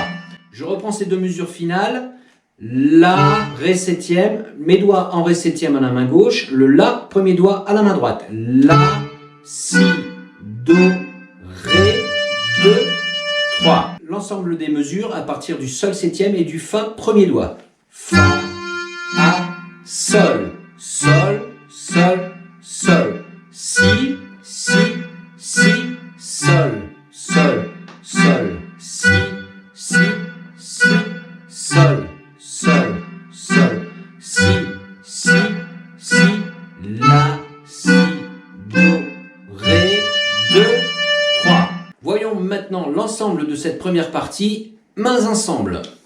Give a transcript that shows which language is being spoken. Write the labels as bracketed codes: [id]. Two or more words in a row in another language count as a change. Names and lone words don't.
[fr] Je reprends ces 2 mesures finales. La, Ré septième, mes doigts en Ré septième à la main gauche, le La premier doigt à la main droite. La, Si, Do, Ré, 2, 3. L'ensemble des mesures à partir du Sol septième et du Fa premier doigt. Fa, A, Sol, Sol, Sol, Sol. Si, Si, Si, Sol, Sol, Sol. Si, Si, Si, Sol, Sol, Sol. Si, Si, Si, La, Si, Do, Ré, 2, 3. Voyons maintenant l'ensemble de cette première partie, mains ensemble.